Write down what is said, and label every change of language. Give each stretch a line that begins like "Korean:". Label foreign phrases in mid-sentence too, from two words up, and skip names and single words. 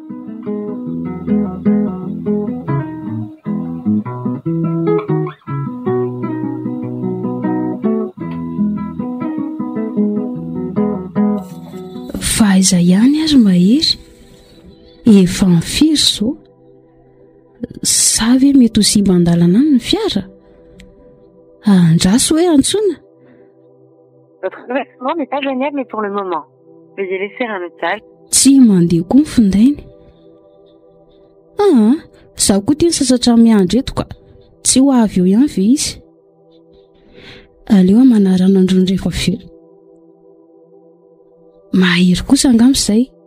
Malagasy: fa aiza ihany ary mahery efa mifiry zao sa ve mety ho simba an-dalana any ny fiara andraso hoe antsona.
French: Votre versement n'est pas joignable pour le moment. Veuillez laisser un message.
Malagasy: Tsy mandeha koa ny findainy. Zaho koa tia ny sasatra miandry eto ka tsy ho avy eo ihany ve izy. Aleo manarana androny rehefa feno. Mahery kosa angamba izay.